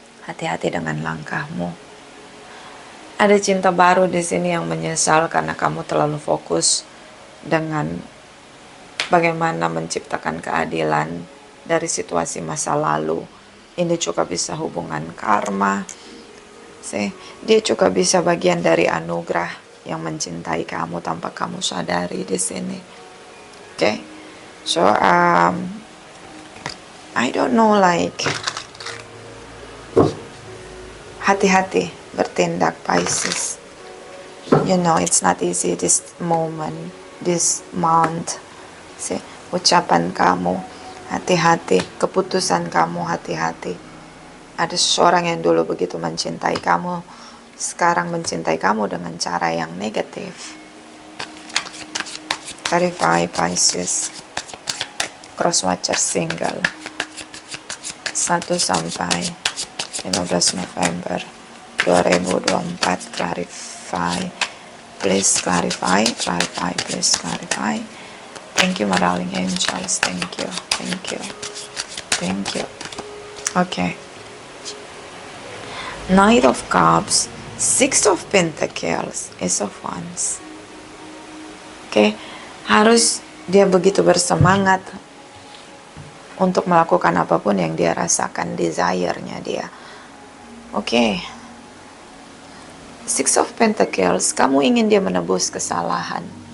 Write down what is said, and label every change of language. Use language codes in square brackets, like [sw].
[id] Hati-hati dengan langkahmu. Ada cinta baru di sini yang menyesal karena kamu terlalu fokus dengan bagaimana menciptakan keadilan dari situasi masa lalu. Ini juga bisa hubungan karma. Dia juga bisa bagian dari anugerah yang mencintai kamu tanpa kamu sadari di sini. Oke? [en] So I don't know, like [id] hati-hati bertindak, [en] Pisces. You know, it's not easy this moment, this month. [id] Ucapan kamu, hati-hati. Keputusan kamu, hati-hati. Ada seseorang yang dulu begitu mencintai kamu, sekarang mencintai kamu dengan cara yang negatif. [en] Clarify, Pisces. Crosswatcher single. [id] 1 sampai 15 November 2024. [en] Clarify, please clarify, clarify, please clarify. Thank you, my darling angels. Thank you, thank you, thank you. Okay. Knight of Cups, Six of Pentacles, Ace of Wands. [id] Okay, harus dia begitu bersemangat untuk melakukan apapun yang dia rasakan, desire-nya dia. Oke. Six of Pentacles, kamu ingin dia menebus kesalahan.